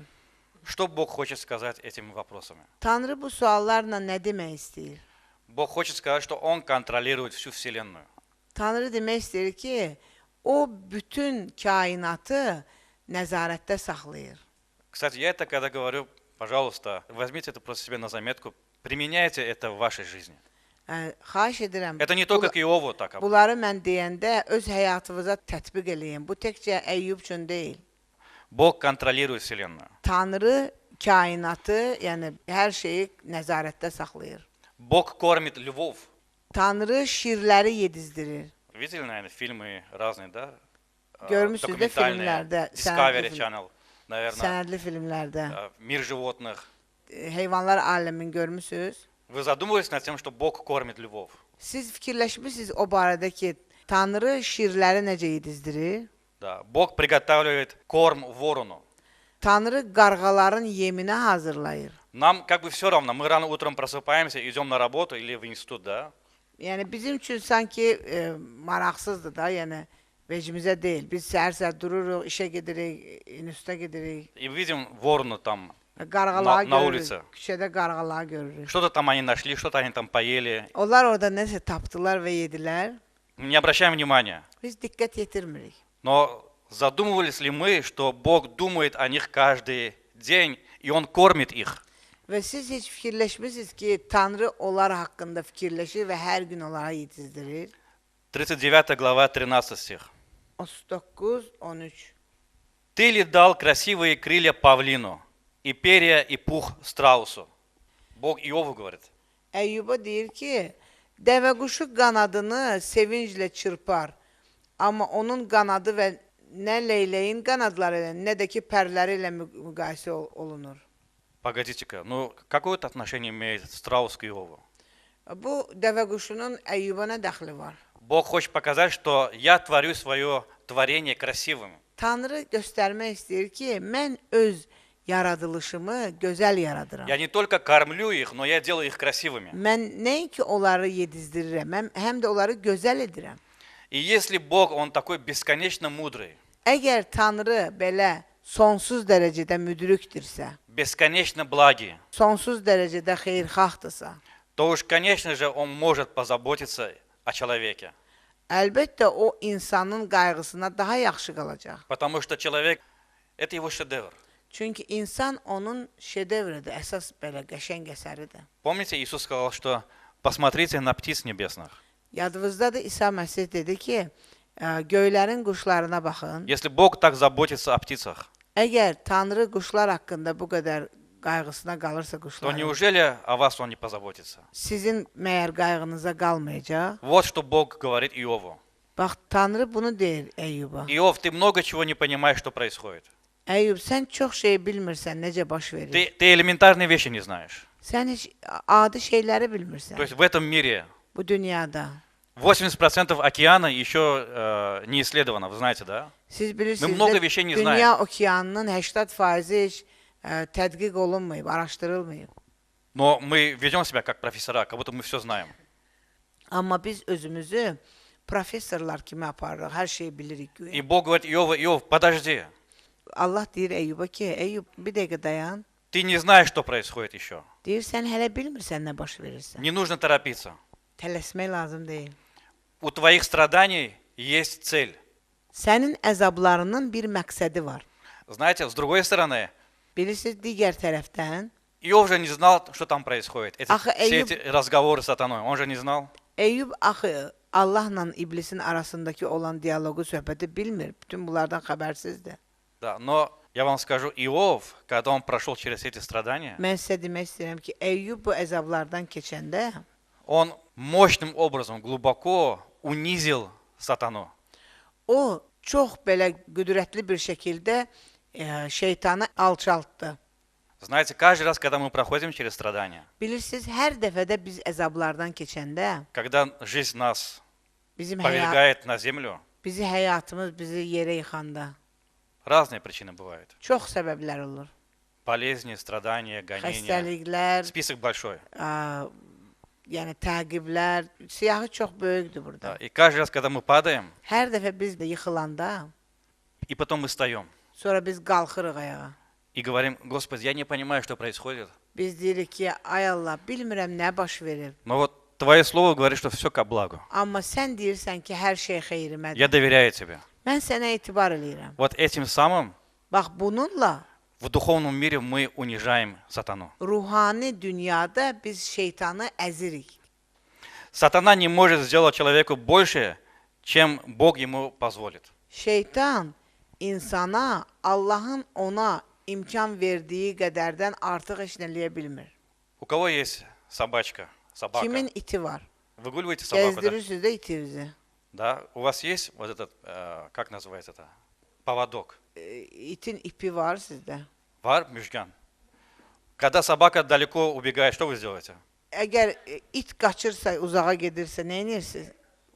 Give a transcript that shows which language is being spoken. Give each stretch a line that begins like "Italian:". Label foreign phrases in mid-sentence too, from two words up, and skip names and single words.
Russian: Что Бог хочет сказать этими вопросами?
Azerbaijani: Tanrı bu suallarla nə demək istəyir?
Russian: Бог хочет сказать, что Он контролирует всю Вселенную.
Azerbaijani: Tanrı demək istəyir ki, o bütün kainatı nəzarətdə saxlayır.
Russian: Кстати, я это когда говорю, пожалуйста, возьмите это просто себе на заметку, применяйте это в вашей жизни.
Azerbaijani: Xahiş edirəm.
Russian: Это не только к Иову так.
Azerbaijani: Bunları mən deyəndə öz həyatınıza tətbiq eləyin. Bu təkcə Əyyub üçün deyil.
Russian: Бог контролирует Вселенную.
Azerbaijani: Tanrı kainatı, yəni hər şeyi nəzarətdə saxlayır.
Russian: Бог кормит львов.
Azerbaijani: Tanrı şirləri yedizdirir.
Russian: Видели, наверное, фильмы разные, да?
Azerbaijani: Görmüsünüz də filmlərdə,
Russian: Discovery Channel, наверное.
Azerbaijani: Sənədli filmlərdə.
Russian: Мир животных.
Azerbaijani: Heyvanlar aləmini görmüsünüz?
Russian: Вы задумывались над тем, что Бог кормит львов?
Azerbaijani: Siz fikirləşmisiniz o barədə ki, Tanrı şirləri necə yedizdirir?
Russian: Да, Бог приготавливает корм ворону.
Azerbaijani: Tanrı qarğaların yeminə hazırlayır.
Russian: Нам как бы все равно, мы рано утром просыпаемся, идем на работу или в институт, да?
Azerbaijani: Yəni bizim üçün sanki maraqsızdır da, yəni vecimizə deyil. Biz səhər-səhər dururuq, işə gedirik, instituta gedirik.
Russian: И видим ворона там,
Azerbaijani: Qarğaları
Russian: Na
Azerbaijani: görürük.
Russian: ulici.
Azerbaijani: Küçədə qarğaları görürük.
Russian: что-то там они нашли, что-то они там поели.
Azerbaijani: Onlar orada nəsə tapdılar və yedilər.
Russian: Не обращаем внимания.
Azerbaijani: Biz diqqət yetirmirik.
Russian: Но задумывались ли мы, что Бог думает о них каждый день, и Он kормит их?
Azerbaijani: Və siz heç fikirləşmisiniz ki, Tanrı onlar haqqında fikirləşir və hər gün onlara yetizdirir.
Russian: 39 глава, 13 стих. 39-13. Ты ли дал красивые крылья павлину, и перья, и пух страусу? Бог Иову говорит.
Azerbaijani: Əyyuba deyir ki, dəvə quşu qanadını sevinclə çırpar, amma onun qanadı və nə leyləyin qanadları ilə, nə də ki pərləri ilə müqayisə olunur.
Russian: Погодите-ка, ну какое это отношение имеет страус к Иову?
Azerbaijani: Bu dəvə quşunun Əyyuba nə dəxli var?
Russian: Бог хочет показать, что я творю свое творение красивым.
Azerbaijani: Tanrı göstərmək istəyir ki, mən öz yaradılışımı gözəl yaradıram.
Russian: Я не только кормлю их, но я делаю их красивыми.
Azerbaijani: Mən nəinki onları yedizdirirəm, mən həm də onları gözəl edirəm.
Russian: И если Бог, Он такой бесконечно мудрый,
Azerbaijani: Əgər Tanrı belə sonsuz dərəcədə müdrikdirsə,
Russian: бесконечно благий,
Azerbaijani: sonsuz dərəcədə xeyirxahdırsa,
Russian: то уж, конечно же, Он может позаботиться о человеке.
Azerbaijani: əlbəttə o insanın qayğısına daha yaxşı qalacaq.
Russian: Потому что человек – это его şедевр.
Azerbaijani: Çünki insan onun şedevridir, əsas belə qəşəng əsəridir.
Russian: Помните, Иисус сказал, что посмотрите на птиц небесных.
Azerbaijani: Yadınızdadır, İsa Məsih dedi ki, göylərin quşlarına baxın.
Russian: Если Бог так заботится о птицах,
Azerbaijani: Əgər Tanrı quşlar haqqında bu qədər qayğısına qalırsa
Russian: то
Azerbaijani: quşların,
Russian: неужели о вас Он не позаботится?
Azerbaijani: sizin məyər qayğınıza qalmayacaq?
Russian: Вот что Бог говорит Иову.
Azerbaijani: Bax, Tanrı bunu deyir Əyyuba.
Russian: Иов, ты много чего не понимаешь, что происходит.
Azerbaijani: Əyyub, sən çox şey bilmirsən, necə baş verir.
Russian: Ты элементарные вещи не знаешь.
Azerbaijani: Sən heç adi şeyləri
Russian: То
Azerbaijani: bilmirsən
Russian: есть в этом mире
Azerbaijani: bu dünyada.
Russian: 80% океана еще не исследовано, вы знаете, да?
Azerbaijani: Siz
Russian: Мы
Azerbaijani: bilirsiniz,
Russian: много вещей не
Azerbaijani: dünya
Russian: знаем.
Azerbaijani: okeanının 80% heç tədqiq olunmayıb, araşdırılmayıb.
Russian: Но мы ведем себя как профессора, как будто мы все знаем.
Azerbaijani: Amma biz özümüzü professorlar kimi aparırıq, hər şeyi bilirik güya.
Russian: И Бог говорит Иову, Иов, подожди,
Azerbaijani: Allah deyir Əyyuba ki, Əyyub, bir dəqiqə dayan.
Russian: ты не знаешь, что происходит еще.
Azerbaijani: Deyir, sən hələ bilmirsən nə baş verirsən.
Russian: Не нужно торопиться.
Azerbaijani: Tələsmək lazım deyil.
Russian: У твоих страданий есть цель.
Azerbaijani: Sənin əzablarının bir məqsədi var.
Russian: Знаете, с другой стороны,
Azerbaijani: Bilirsiniz, digər tərəfdən,
Russian: Иов же не знал, что там происходит. Ах, Все Эйюб- эти разговоры с сатаной, он же не знал.
Azerbaijani: Əyyub axı Allahla iblisin arasındakı olan dialoqu, söhbəti bilmir. Bütün bunlardan xəbərsizdir.
Russian: Да, но я вам скажу, Иов, когда он прошел через эти страдания,
Azerbaijani: Mən sizə demək istəyirəm ki, Əyyub bu əzablardan keçəndə
Russian: он mощным образом, глубоко унизил сатану.
Azerbaijani: o çox belə qüdrətli bir şəkildə şeytanı alçaltdı.
Russian: Знаете, каждый раз, когда мы проходим через страдания,
Azerbaijani: Bilirsiniz, hər dəfədə biz əzablardan keçəndə
Russian: когда жизнь нас
Azerbaijani: bizim
Russian: повергает на землю,
Azerbaijani: həyatımız bizi yerə yıxanda
Russian: разные причины бывают.
Azerbaijani: çox səbəblər olur.
Russian: Болезни, страдания, гонения.
Azerbaijani: Xəstəliklər,
Russian: Список большой.
Azerbaijani: yəni təqiblər, siyahı çox böyükdür burada.
Russian: Да, и каждый раз, когда мы падаем,
Azerbaijani: Hər dəfə biz də yıxılanda,
Russian: и потом мы встаем,
Azerbaijani: sonra biz qalxırıq ayağa.
Russian: и говорим, Господи, я не понимаю, что происходит.
Azerbaijani: Biz deyirik ki, ay Allah, bilmirəm nə baş verir.
Russian: Но вот Твое слово говорит, что все ко благу.
Azerbaijani: Amma sən deyirsən ki, hər şey xeyrimədir.
Russian: Я доверяю Тебе.
Azerbaijani: Mən sənə etibar eləyirəm.
Russian: Вот этим самым
Azerbaijani: Bax, bununla
Russian: в духовном мире мы унижаем сатану.
Azerbaijani: ruhani dünyada biz şeytanı əzirik.
Russian: Сатана не может сделать человеку больше, чем Бог ему позволит.
Azerbaijani: Şeytan insana Allahın ona imkan verdiyi qədərdən artıq heç nə eləyə bilmir.
Russian: У кого есть собачка, собака?
Azerbaijani: Kimin iti var?
Russian: Выгуливаете собаку, да?
Azerbaijani: Gəzdirirsiniz də itinizi.
Russian: Да? У вас есть вот этот, как называется это? Поводок.
Azerbaijani: İtin ipi var sizdə. Var, Müjgan?
Russian: Когда собака далеко убегает, что вы сделаете?
Azerbaijani: Əgər it qaçırsa, uzağa gedirsə, nə edirsiniz?